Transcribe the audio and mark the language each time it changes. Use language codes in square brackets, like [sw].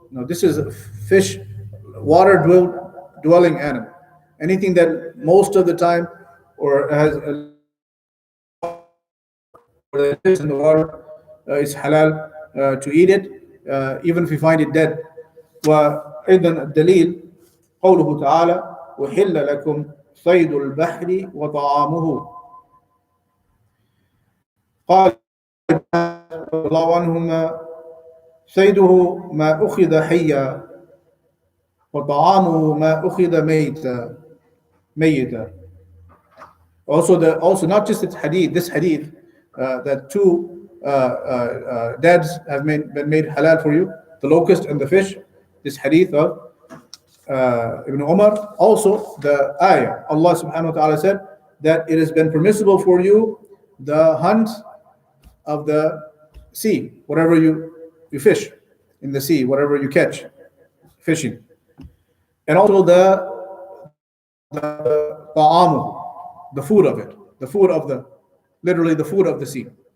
[en] Now, this is a fish, water dwelling animal. Anything that most of the time or has in the water is halal to eat it, even if we find it dead. [ar] وأيضا الدليل قوله تعالى وحل لكم صيد البحر وطعامه. قال رضي الله عنهما صيده ما أخذ حيا وطعامه ما أخذ ميتا. [en] Also not just this hadith that two dads have been made halal for you, the locust and the fish. This hadith of Ibn Umar. Also the ayah, Allah subhanahu wa ta'ala said that it has been permissible for you the hunt of the sea, whatever you fish in the sea, whatever you catch fishing, and also the ta'amu, the food of it, literally the food of the sea.